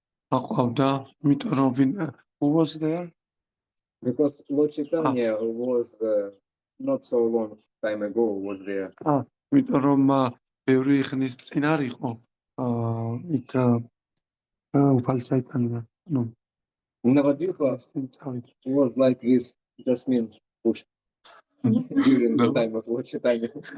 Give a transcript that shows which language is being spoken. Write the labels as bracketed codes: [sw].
[ka] აყვავდა, იმიტომ რომ [en] who was there? Because Lord Chaitanya was not so long time ago was there. [ka] იმიტომ რომ ბევრი ხნის წინ არ იყო იქ უფალი ჩაიტანია. ნუ Navadvipa წინ წავიდა. [en] was like this jasmine bush during the time of Lord Chaitanya.